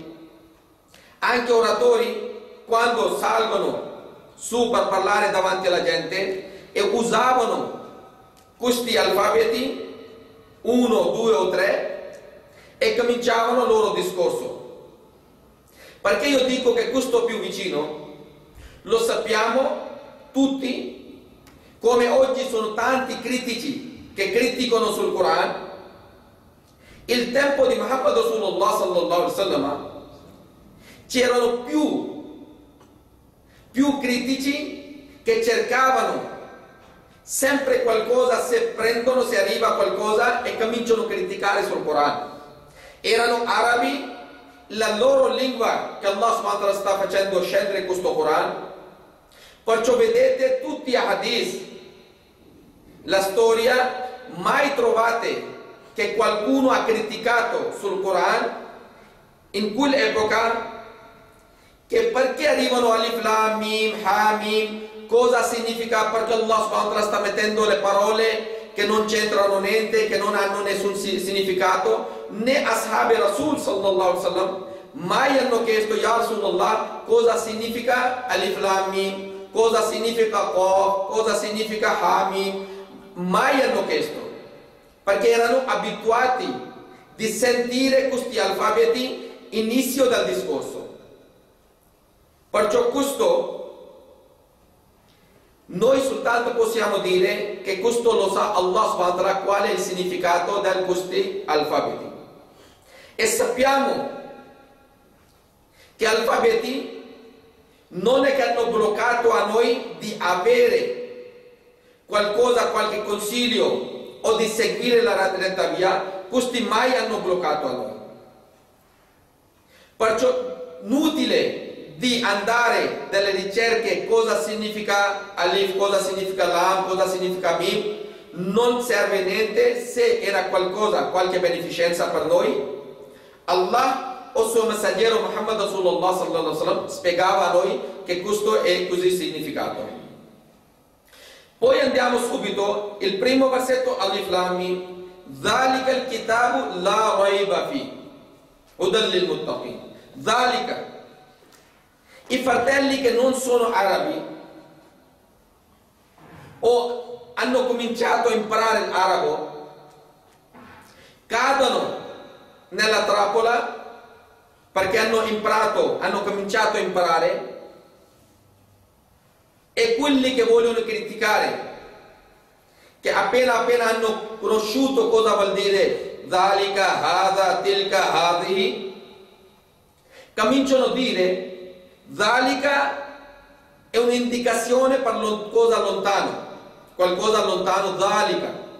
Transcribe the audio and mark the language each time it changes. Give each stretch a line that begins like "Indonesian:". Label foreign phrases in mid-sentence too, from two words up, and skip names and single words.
Italian: Anche oratori, quando salgono su per parlare davanti alla gente, e usavano questi alfabeti, 1, 2 o 3, e cominciavano il loro discorso. Perché io dico che questo più vicino, lo sappiamo tutti, come oggi sono tanti critici che criticano sul Quran. Il tempo di Muhammad
Arabic: رسول الله صلى الله عليه وسلم
Italian: c'erano più critici che cercavano sempre qualcosa, se arriva qualcosa e cominciano a criticare sul Quran. Erano arabi, la loro lingua che Allah
Arabic: سبحانه وتعالى
Italian: sta facendo scendere questo Quran. Perciò vedete tutti i hadith, la storia, mai trovate che qualcuno ha criticato sul Quran in quell'epoca, che perché arrivano
Arabic: ألف لام ميم, حا ميم,
Italian: cosa significa, perché Allah
Arabic: سبحانه وتعالى
Italian: sta mettendo le parole che non c'entrano niente, che non hanno nessun significato. Né
Arabic: أصحاب رسول صلى الله عليه وسلم
Italian: mai hanno chiesto:
Arabic: يا رسول الله,
Italian: cosa significa
Arabic: ألف لام ميم,
Italian: cosa significa Qaf, cosa significa
Arabic: حا ميم.
Italian: Mai hanno chiesto, perché erano abituati di sentire questi alfabeti inizio del discorso. Perciò questo noi soltanto possiamo dire che questo lo sa Allah
Arabic: سبحانه وتعالى
Italian: qual è il significato di questi alfabeti. E sappiamo che alfabeti non è che hanno bloccato a noi di avere qualcosa, qualche consiglio o di seguire la retta via. Questi mai hanno bloccato a noi. Perciò inutile di andare delle ricerche cosa significa Alif, cosa significa Lam, cosa significa Mim. Non serve niente. Se era qualcosa, qualche beneficenza per noi, Allah o suo messaggero Muhammad
Arabic: رسول الله صلى الله عليه وسلم
Italian: spiegava a noi che questo è così significato. Poi andiamo subito, il primo versetto,
Arabic: ألف لام ميم، ذلك الكتاب لا ريب فيه، هدى للمتقين.
Italian: Zalika, i fratelli che non sono arabi o hanno cominciato a imparare l'arabo cadono nella trappola, perché hanno cominciato a imparare, e quelli che vogliono criticare, che appena hanno conosciuto cosa vuol dire
Arabic: ذلك، هذا، تلك، هذه,
Italian: cominciano a dire Zalika è un'indicazione per cosa lontano, qualcosa lontano, dhalika.